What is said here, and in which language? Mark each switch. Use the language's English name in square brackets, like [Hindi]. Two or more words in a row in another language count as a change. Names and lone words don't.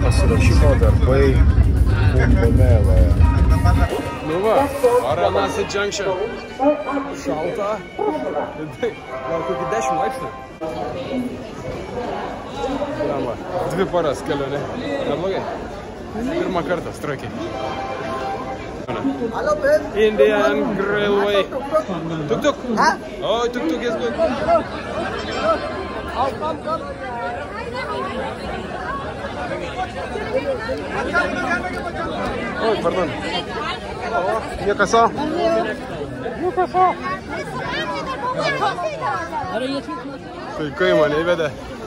[Lithuanian] paruošimo darbai Kumbomeloje. Nu va, Varanasi Junction. Šalta. Gal kokį 10 laipsnių. Lama, 2 paras kelionė. Neblogai. Pirmą kartą, strokiai. Indian Railway. [English] Tuk-tuk. Oh, tuk-tuk is good. [Lithuanian] Oi, pardon. Niekaso. Niekaso. Tai kai mane įvedė.